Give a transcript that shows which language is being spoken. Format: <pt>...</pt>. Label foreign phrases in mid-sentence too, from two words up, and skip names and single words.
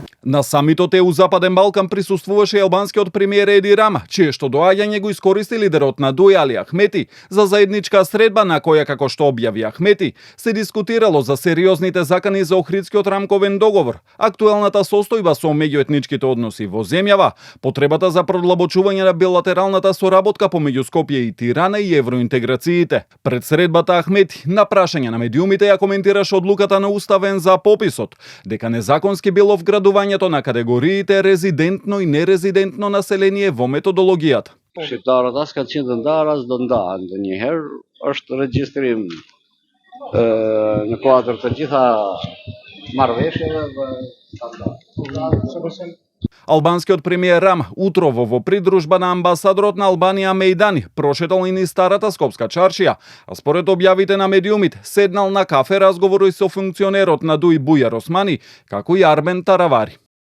<mk>На самитот ЕУ Западен Балкан присуствуваше и албанскиот премиер Еди Рама, чие што доаѓање го искористи лидерот на ДУИ Али Ахмети за заедничка средба на која, како што објави Ахмети, се дискутирало за сериозните закани за Охридскиот рамковен договор, актуелната состојба со меѓуетничките односи во земјава, потребата за продлабочување на билатералната соработка помеѓу Скопје и Тирана и евроинтеграциите. Пред средбата Ахмети на прашање на медиумите ја коментираше одлуката на Уставен за пописот, дека незаконски било вградувањето на категориите резидентно и нерезидентно население во методологијата.</mk> <sq>Shqiptarët as kanë qenë të ndarë as do ndahen ndonjëherë, është regjistrim në kuadër të gjitha marrëveshjeve dhe standardeve.</sq> <mk>Албанскиот премиер Рам утрово во придружба на амбасадорот на Албанија Мејдани прошетал и низ старата скопска чаршија, а според објавите на медиумите седнал на кафе разговори со функционерот на ДУИ Бујар Османи, како и Арбен Таравари.</mk>